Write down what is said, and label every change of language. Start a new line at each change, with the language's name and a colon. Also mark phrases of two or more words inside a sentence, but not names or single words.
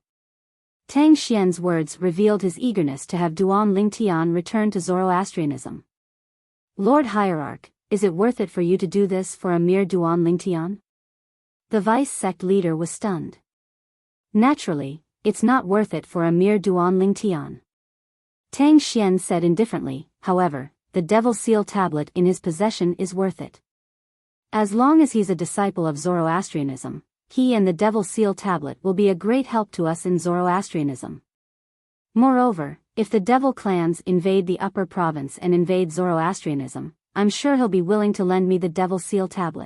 English: Tang Xian's words revealed his eagerness to have Duan Lingtian return to Zoroastrianism. Lord Hierarch, is it worth it for you to do this for a mere Duan Lingtian? The vice sect leader was stunned. Naturally, it's not worth it for a mere Duan Lingtian. Tang Xian said indifferently, however, the Devil Seal Tablet in his possession is worth it. As long as he's a disciple of Zoroastrianism, he and the Devil Seal Tablet will be a great help to us in Zoroastrianism. Moreover, if the Devil clans invade the Upper Province and invade Zoroastrianism, I'm sure he'll be willing to lend me the Devil Seal Tablet.